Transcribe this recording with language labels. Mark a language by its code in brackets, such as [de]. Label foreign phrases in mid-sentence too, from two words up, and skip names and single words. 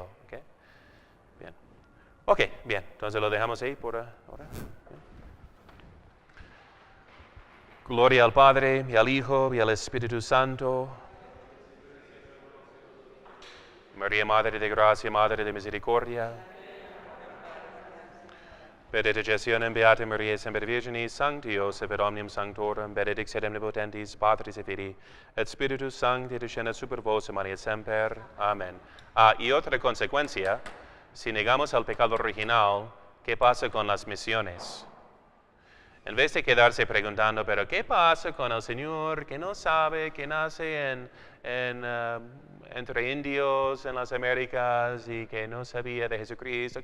[es] ¿Okay? Bien. Ok, bien. Entonces lo dejamos ahí por ahora. Gloria al Padre, y al Hijo, y al Espíritu Santo. María, Madre de Gracia, Madre de Misericordia. [la] Benedictionem Beata Maria Semper Virginis, Sancti Joseph et omnium sanctorum, benedictionem omnipotentis, Patris et Filii, et Spiritus Sancti descenda super vos, Maria Semper. [es] Amén. Y otra consecuencia, si negamos al pecado original, ¿qué pasa con las misiones? En vez de quedarse preguntando, pero ¿qué pasa con el Señor que no sabe, que nace entre indios en las Américas y que no sabía de Jesucristo?